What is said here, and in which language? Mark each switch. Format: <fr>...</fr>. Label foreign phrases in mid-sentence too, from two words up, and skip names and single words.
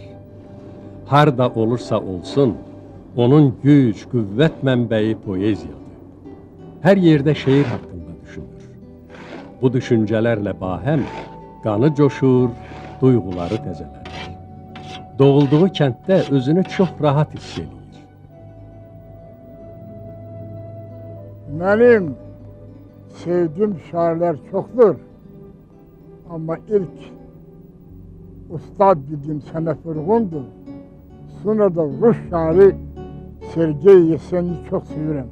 <az>Harda olursa olsun, onun güc, qüvvət mənbəyi poeziyadır. Hər yerdə şeir haqqında düşünür. Bu düşüncələrlə bahəm qanı coşur, duyğuları təzələnir. Doğulduğu kənddə özünü çox rahat hiss edir.</az> <tr>Benim sevdiğim şairler çoktur. Ama ilk ustad bildiğim Səməd Vurğundur. Sonra da Rus şairi Sergey Yesenin'i çok seviyorum.</tr>